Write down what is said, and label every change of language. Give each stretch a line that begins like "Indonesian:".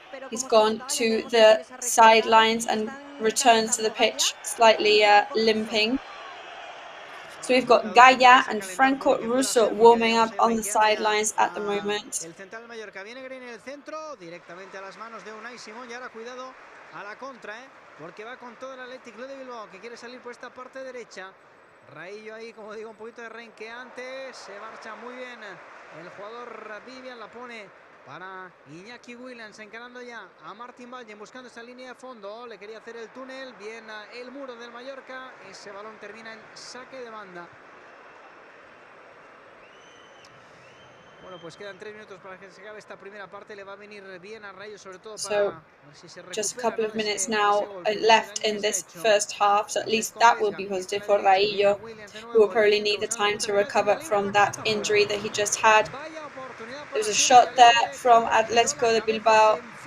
English: He's gone to the sidelines and returns to the pitch slightly limping. So we've got Gaia and Franco Russo warming up on the sidelines at the moment.
Spanish: El central Mallorca viene Grenier el centro directamente a las manos de Unai Simón y ahora cuidado a la contra, porque va con todo el Athletic Club de Bilbao que quiere salir por esta parte derecha. Raillo ahí, como digo, un poquito de renqueante, se marcha muy bien el jugador Vivian, la pone para Iñaki Williams, encarando ya a Martín Valden, buscando esa línea de fondo, le quería hacer el túnel, bien el muro del Mallorca, ese balón termina en saque de banda. Bueno, pues quedan 3 minutos para que se acabe esta primera parte, le va a venir bien a Rayo, sobre todo para ver si se recupera.
English: Just a couple of minutes now left in this first half, so at least that will be positive for Raillo, who will probably need the time to recover from that injury that he just had. There's a shot there from Atletico de Bilbao.